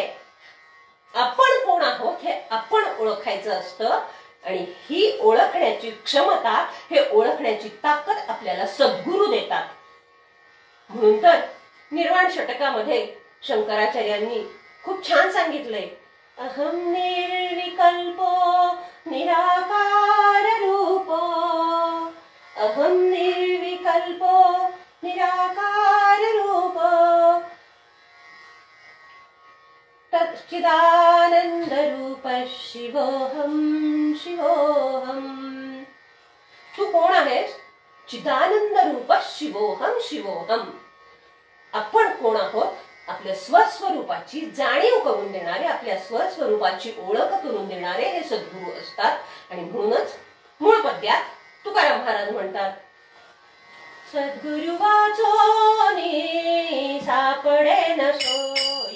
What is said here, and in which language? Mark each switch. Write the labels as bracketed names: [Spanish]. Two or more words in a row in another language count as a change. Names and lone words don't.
[Marathi] आपण कोण आहोत हे आपण ओळखायचं असतं. आणि ही ओळखण्याची क्षमता, हे ओळखण्याची ताकद आपल्याला सद्गुरू देतात. म्हणून तर निर्वाण षटकामध्ये शंकराचार्यांनी खूप छान सांगितलंय, [Sanskrit] अहं निर्विकल्पो निराकार रूपो अहं निर्विकल्पो निराकार रूपो तच्चिदानंद रूप शिवोहम शिवोहम. [Marathi] तू कोण आहेस? [Sanskrit] चिदानंद रूप शिवोहम शिवोहम. [Marathi] आपण कोण आहोत? आपल्या स्वस्वरूपाची जाणीव करून देणारे, आपल्या स्वस्वरूपाची ओळख करून देणारे हे सद्गुरू असतात. आणि म्हणूनच मूळ पद्यात तुकाराम महाराज म्हणतात, सद्गुरु वाचोनी सापडे न सोय.